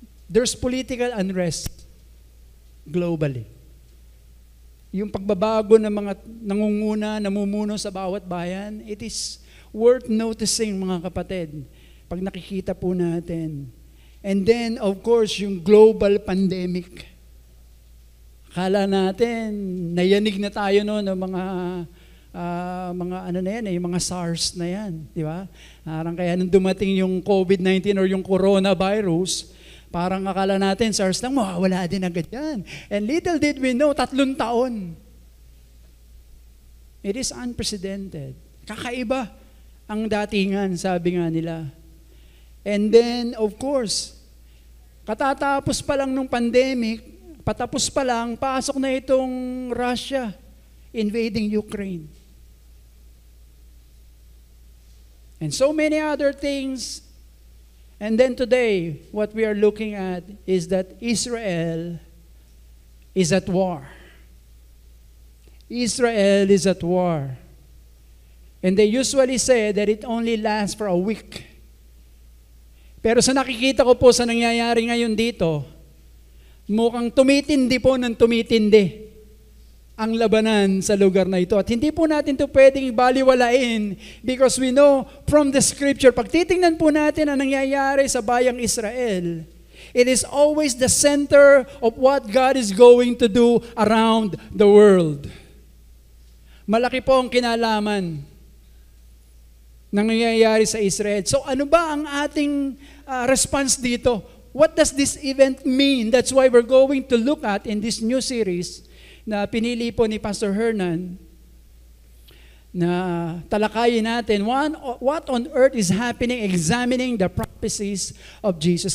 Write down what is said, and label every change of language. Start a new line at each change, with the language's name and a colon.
English: There's political unrest globally.
Filipino: Yung pagbabago ng mga nangunguna, namumuno sa bawat bayan,
English: it is worth noticing,
Filipino: mga kapatid, pag nakikita po natin.
English: And then, of course, yung global pandemic.
Filipino: Akala natin, nayanig na tayo noon ng yung mga SARS na yan, di ba? Parang kaya nung dumating yung COVID-19 or yung coronavirus, parang akala natin, SARS lang, mawawala din agad yan.
English: And little did we know, 3 taon. It is unprecedented.
Filipino: Kakaiba ang datingan, sabi nga nila.
English: And then, of course,
Filipino: katatapos pa lang nung pandemic, patapos pa lang, pasok na itong Russia invading Ukraine.
English: And so many other things. And then today, what we are looking at is that Israel is at war. Israel is at war. And they usually say that it only lasts for a week.
Filipino: Pero sa nakikita ko po sa nangyayari ngayon dito, mukhang tumitindi po ng tumitindi ang labanan sa lugar na ito. At hindi po natin ito pwedeng baliwalain
English: because we know from the scripture,
Filipino: pag titingnan po natin ang nangyayari sa bayang Israel,
English: it is always the center of what God is going to do around the world.
Filipino: Malaki po ang kinalaman ng nangyayari sa Israel. So ano ba ang ating response dito?
English: What does this event mean? That's why we're going to look at in this new series
Filipino: na pinili po ni Pastor Hernan na talakayin natin
English: what on earth is happening, examining the prophecies of Jesus.